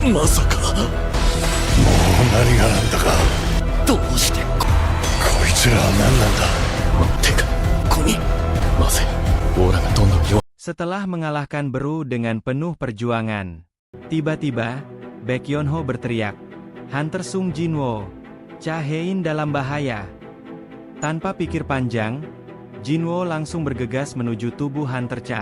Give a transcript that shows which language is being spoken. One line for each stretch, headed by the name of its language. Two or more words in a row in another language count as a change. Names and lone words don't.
Japanese: まさか。もう何がなんだか。どうしてこいつらは何なんだ。てか、ここに。まずい。オーラがどんどん弱。
Indonesian: Setelah mengalahkan Beru dengan penuh perjuangan, tiba-tiba, Baek Yeonho berteriak, "Hunter Sung Jinwoo, Cha Hein dalam bahaya." Tanpa pikir panjang, Jinwoo langsung bergegas menuju tubuh Hunter Cha.